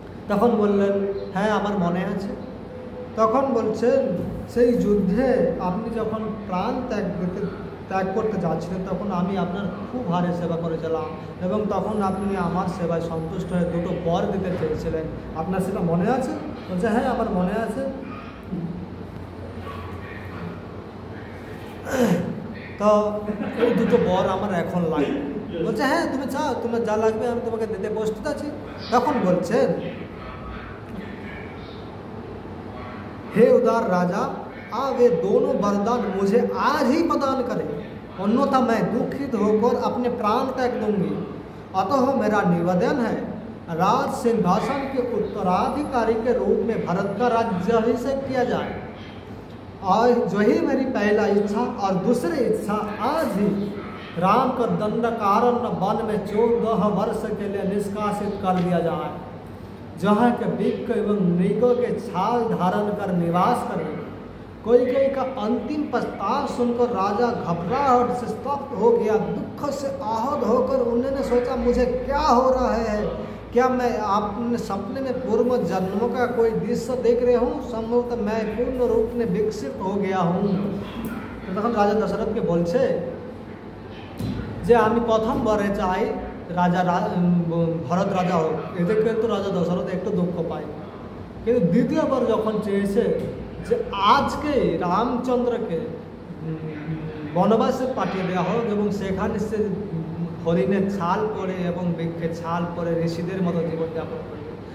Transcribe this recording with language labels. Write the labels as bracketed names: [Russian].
[Bangla] তখন বললেন, হ্যাঁ আমার মনে আছে। তখন বলছেন, সেই যুদ্ধে আপনি যখন প্রাণ ত্যাগ করতে যাচ্ছিলেন তখন আমি আপনার খুব হারে সেবা করেছিলাম এবং তখন আপনি আমার সেবায় সন্তুষ্ট হয়ে দুটো বর দিতে চেয়েছিলেন। আপনার সেটা মনে আছে? বলছে, হ্যাঁ আমার মনে আছে। তো এই দুটো বর আমার এখন লাগবে। বলছে, হ্যাঁ তুমি চাও, তোমার যা লাগবে আমি তোমাকে দিতে প্রস্তুত আছি। তখন বলছেন, [Hindi] हे उदार राजा, वे दोनों वरदान मुझे आज ही प्रदान करें, अन्यथा मैं दुखित होकर अपने प्राण त्याग दूंगी। अतः मेरा निवेदन है, राज सिंहासन के उत्तराधिकारी के रूप में भरत का राज्याभिषेक किया जाए। और जो ही मेरी पहला इच्छा और दूसरी इच्छा, आज ही राम को दंडकारण्य वन में 14 वर्ष के लिए निष्कासित कर दिया जाए, जहाँ के वृक्ष एवं मृगों के छाल धारण कर निवास करें। कैकेयी का अंतिम प्रस्ताव सुनकर राजा घबराहट से स्तब्ध हो गया। दुख से आहत होकर उन्होंने सोचा, मुझे क्या हो रहा है? क्या मैं अपने सपने में पूर्व जन्मों का कोई दृश्य देख रहे हूँ? संभवतः मैं पूर्ण रूप में विकसित हो गया हूँ। [Bangla] तখন রাজা দশরথকে বলছে যে আমি প্রথম বরে চাই রাজা ভরত রাজা হোক। এদের কিন্তু রাজা দশরথ একটু দুঃখ পায়, কিন্তু দ্বিতীয়বার যখন চেয়েছে যে আজকে রামচন্দ্রকে বনবাসে পাঠিয়ে দেওয়া হোক এবং সেখানে সে হরিণের ছাল পরে এবং বৃক্ষের ছাল পরে ঋষিদের মতো জীবনযাপন করবে।